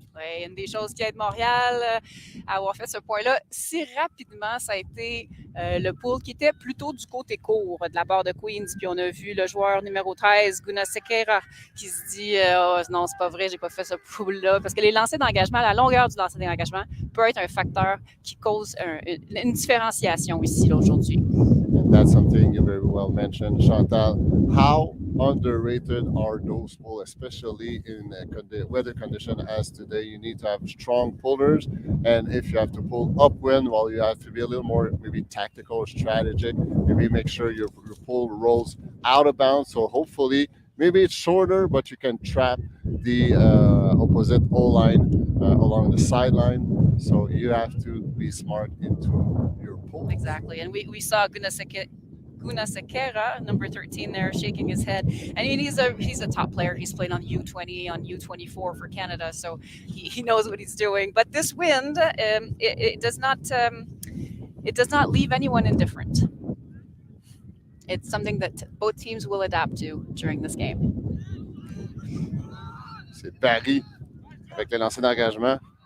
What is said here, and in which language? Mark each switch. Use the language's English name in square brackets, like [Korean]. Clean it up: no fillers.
[French] Oui, une des choses qui aide Montréal à avoir fait ce point-là si rapidement, ça a été le pool qui était plutôt du côté court de la part de Queens. Puis on a vu le joueur numéro 13, Guna Sekera, qui se dit non, c'est pas vrai, j'ai pas fait ce pool-là. Parce que les lancers d'engagement, la longueur du lancer d'engagement peut être un facteur qui cause une différenciation ici aujourd'hui. [English] That's something you very well mentioned, Chantal. How underrated are those pulls, especially in weather condition as today? You need to have strong pullers, and if you have to pull upwind, well, you have to be a little more maybe tactical, strategic. Maybe make sure your pull rolls out of bounds. So hopefully, maybe it's shorter, but you can trap the opposite O-line along the sideline. So you have to be smart into your pull. Exactly. And we saw Guna Sekera, number 13 there, shaking his head. And he's a top player. He's played on U20, on U24 for Canada, so he knows what he's doing. But this wind, it does not leave anyone indifferent. it's something that both teams will adapt to during this game. [French] C'est Barry avec le lancer d'engagement.